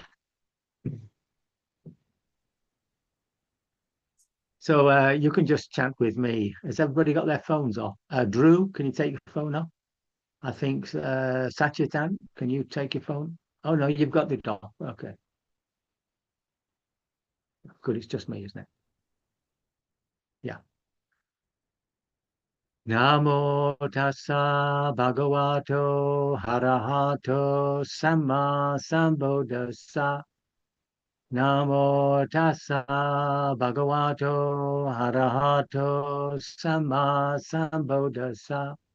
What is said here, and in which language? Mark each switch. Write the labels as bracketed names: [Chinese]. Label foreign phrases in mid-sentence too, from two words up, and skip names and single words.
[English] So you can just chant with me. Has everybody got their phones off? Drew, can you take your phone off? I think Sachitan, can you take your phone? Oh no, you've got it off. Okay. Good, it's just me, isn't it? Yeah. [Pali] Namo tassa bhagavato harahato samma sambuddhassa. Namo tassa bhagavato harahato samma sambuddhassa.